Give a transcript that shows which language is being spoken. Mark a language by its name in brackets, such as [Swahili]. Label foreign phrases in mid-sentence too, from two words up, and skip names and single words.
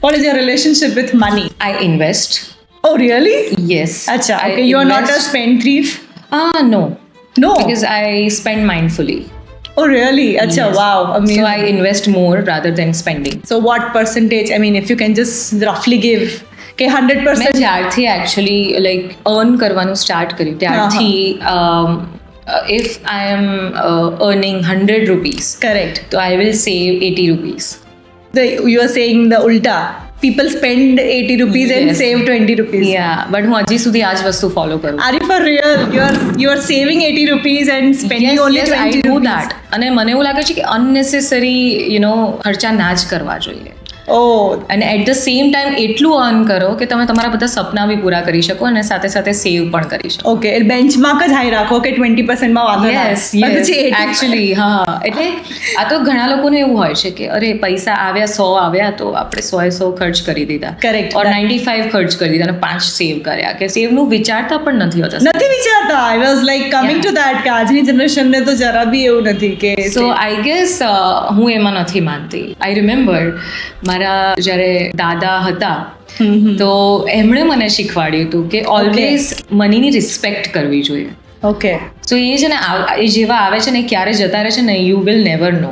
[English] What is your relationship with money? I invest. Oh, really? Yes. Acha, okay, you are not a spend thief? No. No. Because I spend mindfully. Oh, really? Acha, Yes. wow, amazing. So I invest more rather than spending. So what percentage? I mean, if you can just roughly give, [Gujarati] કે 100%. મેં જ્યારથી [English] actually like earn કરવાનું સ્ટાર્ટ [Gujarati] કર્યું ત્યારથી [English] if I am earning 100 rupees Correct. તો I will save 80 rupees. You are saying the ulta. People spend 80 rupees and Yes. save 20 rupees. [Gujarati] બટ હું હજી સુધી આ જ વસ્તુ ફોલો કરું. [English] Are you for real? You are saving 80 rupees and spending only 20 I do rupees. that. [Gujarati] અને મને એવું લાગે છે કે અનનેસેસરી ખર્ચા ના જ કરવા જોઈએ. [English] Oh, [Gujarati] અને [English] at the same time [Gujarati] એટલું અર્ન કરો કે તમે તમારા બધા સપના બી પૂરા કરી શકો અને સાથે સાથે સેવ પણ કરી શકો. okay. બેન્ચમાર્ક જ હાઈ રાખો કે 20% માં વાંધો ના આવે. પણ પછી 80% એકચ્યુઅલી હા એટલે આ તો ઘણા લોકોને એવું હોય છે કે અરે પૈસા આવ્યા 100 આવ્યા તો આપણે 100 ખર્ચ કરી દીધા. [English] Correct. [Gujarati] ઓર 95 ખર્ચ કરી દીધા અને 5 સેવ કર્યા કે સેવનું વિચારતા પણ નથી હોતા. નથી વિચારતા. [English] I was like coming to that [Gujarati] કે આજની જનરેશનને તો જરા બી એવું નથી કે [English] so I guess [Gujarati] હું એમાં નથી માનતી. [English] I remember [Gujarati] મારા જ્યારે દાદા હતા તો એમણે મને શીખવાડ્યું હતું કે ઓલવેઝ મનીની રિસ્પેક્ટ કરવી જોઈએ. ઓકે સો એ છે ને એ જેવા આવે છે ને ક્યારે જતા રહે છે ને [English] you will never know.